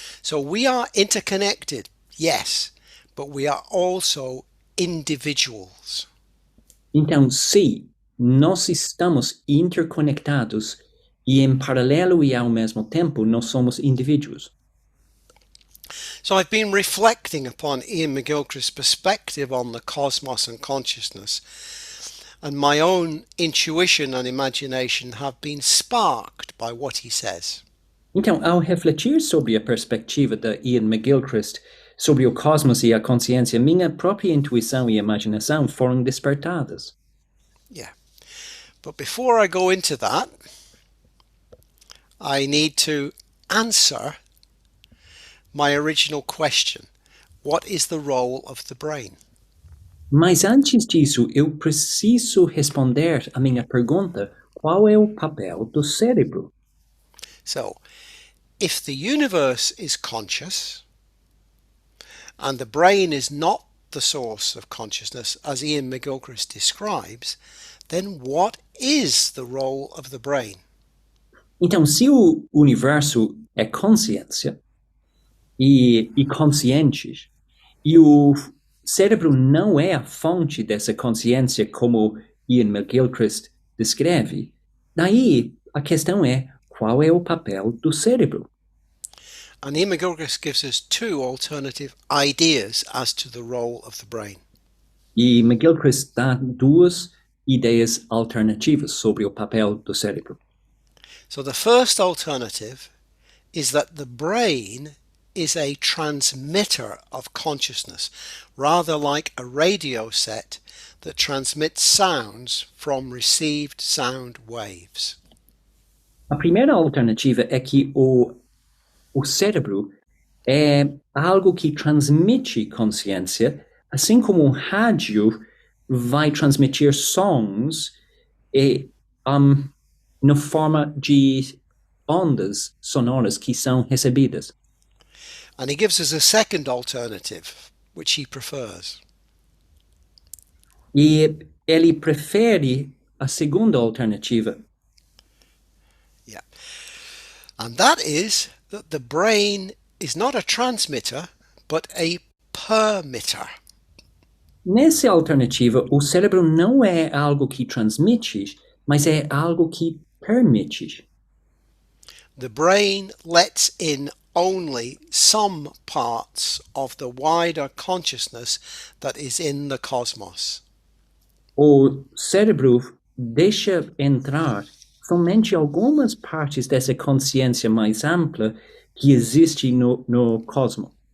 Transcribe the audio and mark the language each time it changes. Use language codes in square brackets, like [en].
[en] So we are interconnected, yes, but we are also individuals. [pt] Então, sim, nós estamos interconectados e em paralelo e ao mesmo tempo nós somos indivíduos. [en] So I've been reflecting upon Ian McGilchrist's perspective on the cosmos and consciousness, and my own intuition and imagination have been sparked by what he says. [pt] Então, ao refletir sobre a perspectiva de Ian McGilchrist sobre o cosmos e a consciência, minha própria intuição e imaginação foram despertadas. [en] Yeah. But before I go into that, I need to answer my original question. What is the role of the brain? [pt] Mas antes disso, eu preciso responder a minha pergunta, qual é o papel do cérebro? [en] So, if the universe is conscious and the brain is not the source of consciousness, as Ian McGilchrist describes, then what is the role of the brain? [pt] Então, se o universo é consciência e conscientes, e o cérebro não é a fonte dessa consciência como Ian McGilchrist descreve, daí a questão é, qual é o papel do cérebro? [en] And Ian McGilchrist gives us two alternative ideas as to the role of the brain. [pt] E McGilchrist dá duas ideias alternativas sobre o papel do cérebro. [en] So the first alternative is that the brain is a transmitter of consciousness, rather like a radio set that transmits sounds from received sound waves. [pt] A primeira alternativa é que o cérebro é algo que transmite consciência, assim como um rádio vai transmitir sons na forma de ondas sonoras que são recebidas. [en] And he gives us a second alternative, which he prefers. [pt] E ele prefere a segunda alternativa. [en] Yeah. And that is that the brain is not a transmitter, but a permitter. [pt] Nessa alternativa, o cérebro não é algo que transmite, mas é algo que permite. [en] The brain lets in only some parts of the wider consciousness that is in the cosmos. [pt] O cérebro deixa entrar somente algumas partes dessa consciência mais ampla que existe no cosmos.